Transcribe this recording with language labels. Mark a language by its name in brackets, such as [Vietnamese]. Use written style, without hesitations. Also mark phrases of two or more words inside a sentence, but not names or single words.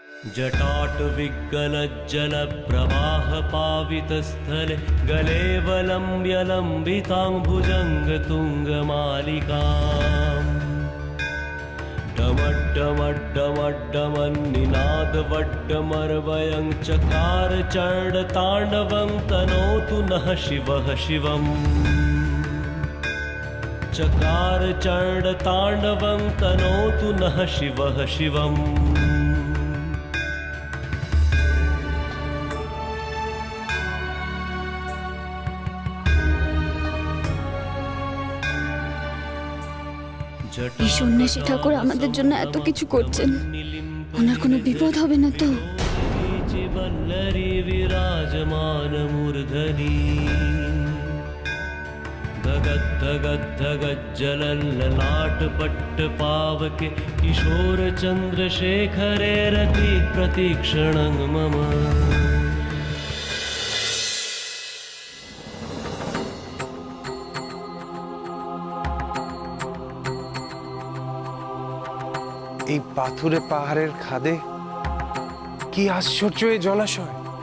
[Sanskrit] जटाटविगलज्जलप्रवाहपावितस्थले गले वलम्ब्य लम्बिताम्बुजङ्गतुङ्गमालिकाम् डमड्डमड्डमड्डमन्निनादवड्डमर्वयं चकार चण्डताण्डवं तनोतु नः शिवः शिवम् चकार चण्डताण्डवं तनोतु नः शिवः शिवम्। [Bangla] এই সন্ন্যাসী ঠাকুর আমাদের জন্য এত কিছু করছেন, ওনার কোনো বিপদ হবে না তো? [Sanskrit] विराजमान मूर्धनि धगद्धगद्धगज्जलल्ललाटपट्टपावके किशोर चन्द्रशेखरे रति प्रतीक्षणं मम। [Bangla] এই পাথুরে পাহাড়ের খাদে কি আশ্চর্য এই জলাশয়!